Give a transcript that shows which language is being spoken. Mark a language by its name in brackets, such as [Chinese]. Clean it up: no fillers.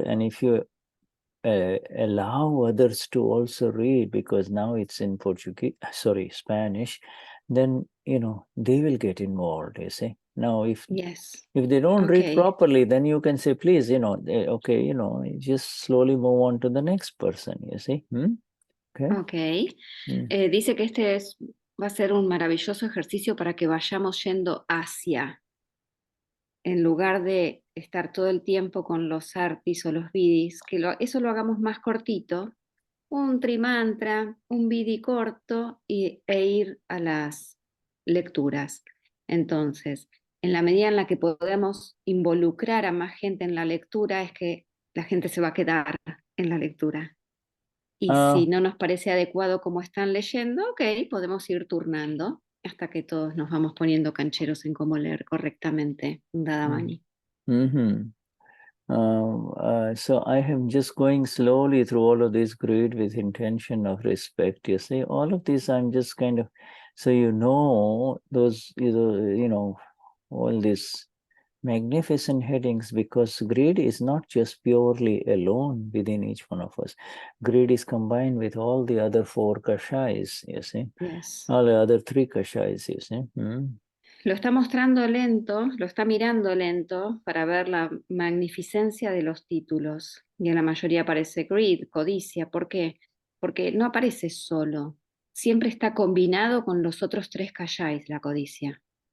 [English] And if you allow others to also read, because now it's in Spanish, then, you know, they will get involved, you see. Now, if they don't read properly, then you can say, please, you know, okay, you know, just slowly move on to the next person, you see. [Spanish] Dice que este va a ser un maravilloso ejercicio para que vayamos yendo hacia, en lugar de estar todo el tiempo con los artis o los vidis, que eso lo hagamos más cortito, un trimantra, un vidi corto e ir a las lecturas. Entonces, en la medida en la que podemos involucrar a más gente en la lectura, es que la gente se va a quedar en la lectura. Y si no nos parece adecuado como están leyendo, ok, podemos ir turnando hasta que todos nos vamos poniendo cancheros en cómo leer correctamente un Dadamani. [English] So I am just going slowly through all of this grid with intention of respect. You see, all of this I'm just kind of, so you know, those, you know, all these magnificent headings, because grid is not just purely alone within each one of us. Grid is combined with all the other 4 kashais, you see. Yes. All the other 3 kashais, you see. [Spanish] Lo está mostrando lento, lo está mirando lento para ver la magnificencia de los títulos. Y en la mayoría aparece greed, codicia. ¿Por qué? Porque no aparece solo. Siempre está combinado con los otros 3 kashais, la codicia.